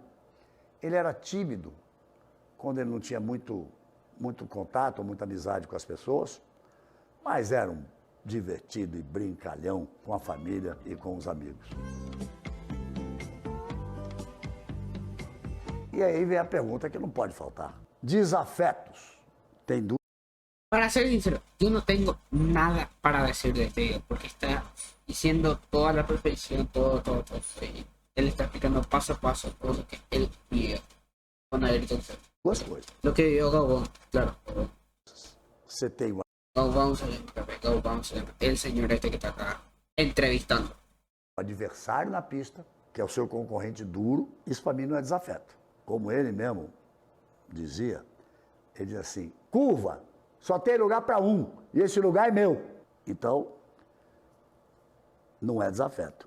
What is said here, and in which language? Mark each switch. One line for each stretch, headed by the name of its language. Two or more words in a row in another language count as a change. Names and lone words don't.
Portuguese: Ele era tímido quando ele não tinha muito contato, muita amizade com as pessoas, mas era um divertido e brincalhão com a família e com os amigos. E aí vem a pergunta que não pode faltar. Desafetos. Tem dúvida? Para ser sincero,
Spanish: yo no tengo nada para decir de este video, porque está diciendo toda la perfección, todo. Y él está explicando paso a paso todo lo que él vivió con Ayrton Senna.
Portuguese: Duas coisas.
Spanish: Lo que vivió Galvão, claro.
Portuguese: Você tem uma... Galvão,
Spanish: el señor este que está acá entrevistando.
Portuguese: adversário na pista, que é o seu concorrente duro, isso para mim não é desafeto. Como ele mesmo dizia, ele diz assim, curva, só tem lugar para um, e esse lugar é meu. Então, não é desafeto.